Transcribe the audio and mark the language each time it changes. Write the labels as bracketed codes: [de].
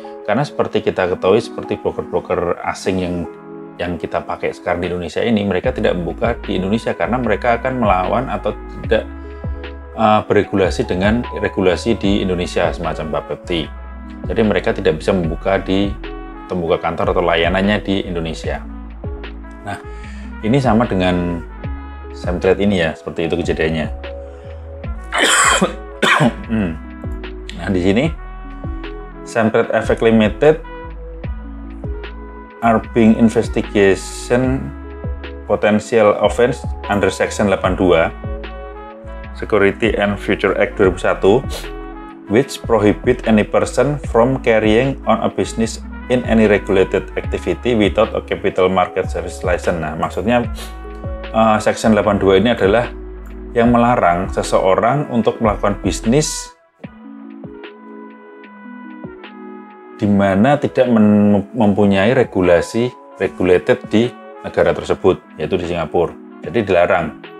[id] Karena seperti kita ketahui, seperti broker-broker asing yang kita pakai sekarang di Indonesia ini, mereka tidak membuka di Indonesia karena mereka akan melawan atau tidak beregulasi dengan regulasi di Indonesia semacam Bapepti. Jadi mereka tidak bisa membuka kantor atau layanannya di Indonesia. Nah, ini sama dengan Samtrade ini ya, seperti itu kejadiannya. Nah, di sini [en] Samtrade FX Limited are being investigation potential offense under Section 82 Security and Future Act 2001, which prohibit any person from carrying on a business in any regulated activity without a capital market service license. [id] Nah, maksudnya Section 82 ini adalah yang melarang seseorang untuk melakukan bisnis di mana tidak mempunyai regulasi regulated di negara tersebut, yaitu di Singapura. Jadi dilarang.